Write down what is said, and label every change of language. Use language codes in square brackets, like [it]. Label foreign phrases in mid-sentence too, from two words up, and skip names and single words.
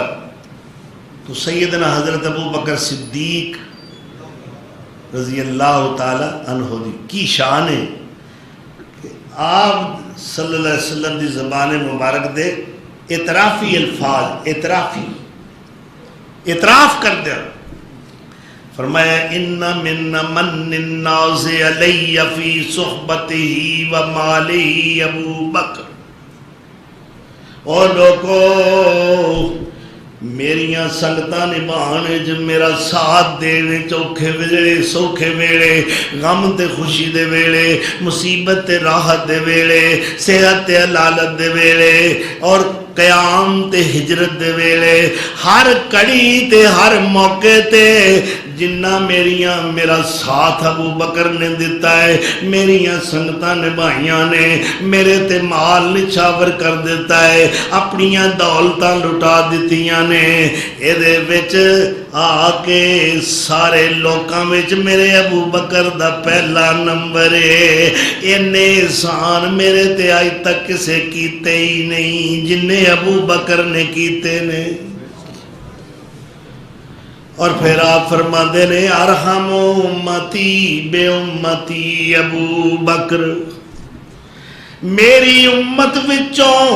[pa] تو سیدنا حضرت ابو بکر صدیق [ar] رضی اللہ تعالی عنہ [pa] دی کی شان ہے کہ آپ [ar] صلی اللہ علیہ وسلم [pa] دی زبان مبارک دے اعترافی الفاظ، اعتراف کر دیا۔ [ar] فرمایا ان من من الناس علی فی صحبتہ و مالہ ابو بکر۔ [pa] اور لوگو میریاں سنگتاں نبھانے جو میرا ساتھ دینے، چوکھے ویلے سوکھے ویلے، غم تے خوشی دے ویلے، مصیبت تے راحت دے ویلے، صحت تے علالت دے ویلے، اور قیام تے ہجرت دے ویلے، ہر کڑی تے ہر موقع تے جنہ میرا ساتھ ابو بکر نے دیتا ہے، میریاں سنگتاں نبھائیاں نے، میرے تے مال نچھاور کر دیتا ہے، اپنیاں دولتاں لٹا دیتیاں نے، اے دے وچ آ کے سارے لوکاں وچ میرے ابو بکر دا پہلا نمبر ہے۔ اینے احسان میرے تے آج تک کسے کیتے ہی نہیں جنہیں ابو بکر نے کیتے نے۔ اور پھر آپ فرماندے نے [ar] ارحم امتی بے امتی ابو بکر، [pa] میری امت وچوں